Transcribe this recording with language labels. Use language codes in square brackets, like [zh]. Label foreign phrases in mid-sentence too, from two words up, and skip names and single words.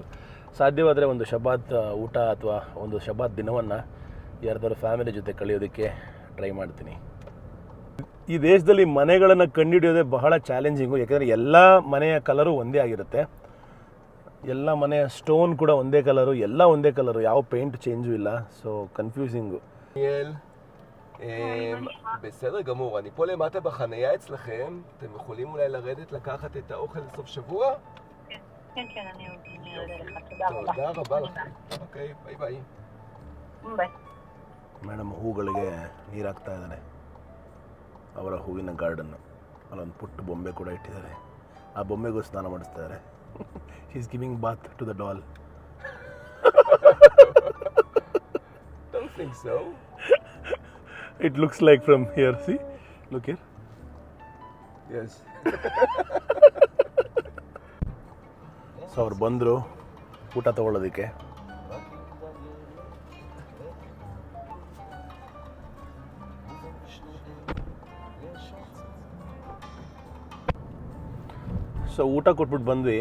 [kn] ಸಾಧ್ಯವಾದರೆ ಒಂದು ಶಬಾತ್ ಊಟ ಅಥವಾ ಒಂದು ಶಬಾತ್ ದಿನವನ್ನು ಯಾರ್ದಾದ್ರು ಫ್ಯಾಮಿಲಿ ಜೊತೆ ಕಳೆಯೋದಕ್ಕೆ ಟ್ರೈ ಮಾಡ್ತೀನಿ. ಈ ದೇಶದಲ್ಲಿ ಮನೆಗಳನ್ನು ಕಂಡುಹಿಡಿಯೋದೇ ಬಹಳ ಚಾಲೆಂಜಿಂಗು. ಯಾಕೆಂದರೆ ಎಲ್ಲ ಮನೆಯ ಕಲರು ಒಂದೇ ಆಗಿರುತ್ತೆ, ಎಲ್ಲ ಮನೆಯ ಸ್ಟೋನ್ ಕೂಡ ಒಂದೇ ಕಲರು, ಎಲ್ಲ ಒಂದೇ ಕಲರು, ಯಾವ [en] paint change [kn] ಇಲ್ಲ. [en] so confusing. [he] בסדר גמור, אני פה למטה בחנייה אצלכם, אתם יכולים אולי לרדת לקחת את האוכל לסוף שבוע? כן, אני אראה לך, תודה רבה. תודה רבה לכם. [en] okay, bye bye. [he] ביי. [kn] ಮೇಡಮ್ ಹೂಗಳಿಗೆ ನೀರು ಹಾಕ್ತಾ ಇದ್ದಾನೆ, ಅವರ ಹೂವಿನ ಗಾರ್ಡನ್ನು. ಅಲ್ಲೊಂದು ಪುಟ್ಟ ಬೊಂಬೆ ಕೂಡ ಇಟ್ಟಿದ್ದಾರೆ, ಆ ಬೊಂಬೆಗೂ ಸ್ನಾನ ಮಾಡಿಸ್ತಾರೆ. [en] he is giving bath to the doll. Don't think so. It looks like from here, see? Look here. Yes. [kn] ಸೊ ಅವ್ರು ಬಂದರು ಊಟ ತೊಗೊಳ್ಳೋದಕ್ಕೆ. ಸೊ ಊಟ ಕೊಟ್ಬಿಟ್ಟು ಬಂದ್ವಿ.